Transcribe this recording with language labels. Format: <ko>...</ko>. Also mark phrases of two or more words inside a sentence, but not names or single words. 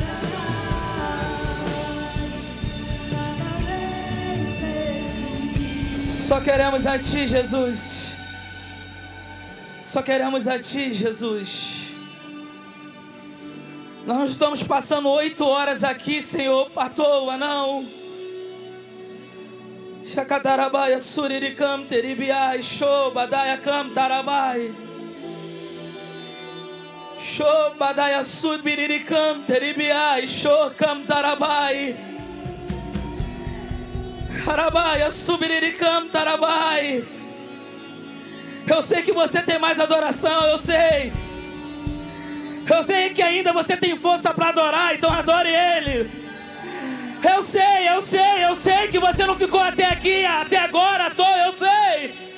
<pt>Só queremos a Ti, Jesus. Só queremos a Ti, Jesus. Nós não estamos passando 8 horas aqui, Senhor, à toa, não. Shakatarabai, Suririkam, Teribiai, Shobadaya Kam Tarabai. Shobadaya Suririkam, Teribiai, Shokam Tarabai. Harabai, Suririkam Tarabai. Eu sei que você tem mais adoração, eu sei. Eu sei que ainda você tem força para adorar, então adore Ele. Eu sei que você não ficou até aqui, até agora à toa, eu sei.</pt>